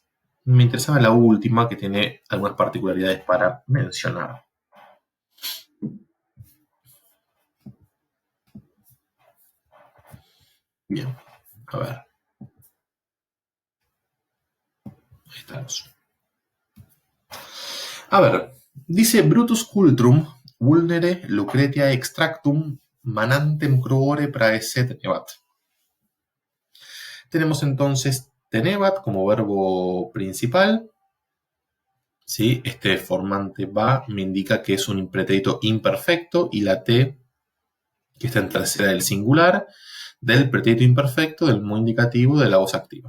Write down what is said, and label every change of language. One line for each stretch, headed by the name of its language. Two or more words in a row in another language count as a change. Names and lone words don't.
Spanish: Me interesaba la última, que tiene algunas particularidades para mencionar. Bien, a ver. Ahí estamos. A ver, dice
Latin: Brutus cultrum vulnere Lucretia extractum manantem cruore praese tenebat.
Spanish: Tenemos entonces tenebat como verbo principal. ¿Sí? Este formante va me indica que es un pretérito imperfecto y la T, que está en tercera del singular, del pretérito imperfecto, del muy indicativo de la voz activa.